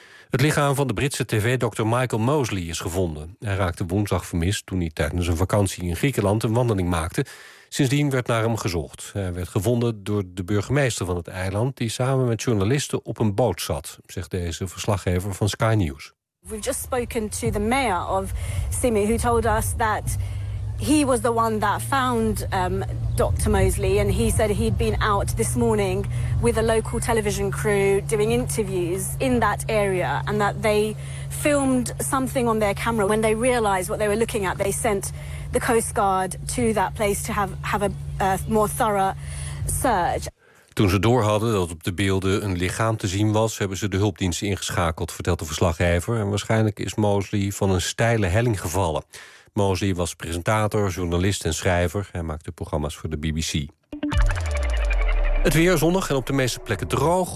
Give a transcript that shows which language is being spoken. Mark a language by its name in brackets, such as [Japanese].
[Dutch] Het lichaam van de Britse tv-dokter Michael Mosley is gevonden. Hij raakte woensdag vermist toen hij tijdens een vakantie in Griekenland een wandeling maakte. Sindsdien werd naar hem gezocht. Hij werd gevonden door de burgemeester van het eiland die samen met journalisten op een boot zat, zegt deze verslaggever van Sky News. [English] We've just spoken to the mayor of Simi, who told us that he was the one that found Dr. Mosley, and he said he'd been out this morning with a local television crew doing interviews in that area, and that they filmed something on their camera. When they realized what they were looking at, they sent the Coast Guard to that place to have a more thorough search. [Dutch] Toen ze doorhadden dat op de beelden een lichaam te zien was, hebben ze de hulpdiensten ingeschakeld, vertelt de verslaggever. En waarschijnlijk is Mosley van een steile helling gevallen. Mosley was presentator, journalist en schrijver. Hij maakte programma's voor de BBC. Het weer zonnig en op de meeste plekken droog.